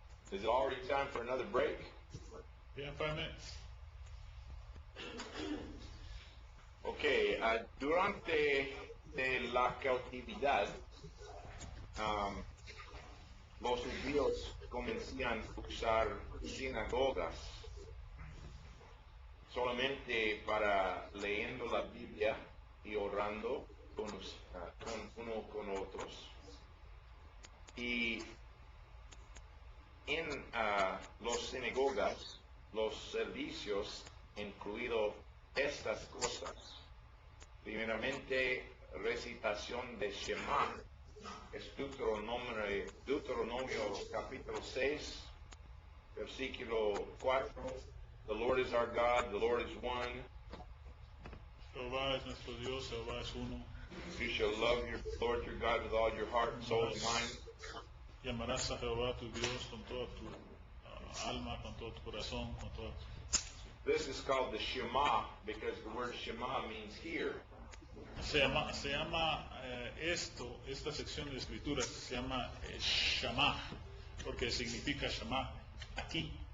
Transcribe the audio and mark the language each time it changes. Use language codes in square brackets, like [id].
[en] Is it already time for another break? Yeah, 5 minutes. [es] Ok, durante la cautividad, los judíos comenzaron a usar sinagogas solamente para leyendo la Biblia y orando uno con otros. Y en las sinagogas, los servicios incluido estas cosas. Primeramente, recitación de Shema. Es Deuteronomio capítulo 6, versículo 4. [en] The Lord is our God, the Lord is one. [es] Jehová es nuestro Dios, Jehová es uno. [en] You shall love your Lord your God with all your heart, soul, and mind. [es] Y amarás a Jehová tu Dios con toda tu alma, con todo tu corazón, con toda tu... [en] This is called the Shema because the word Shema means here. [es] Se llama esta sección de escrituras se llama Shama, porque significa Shama, aquí.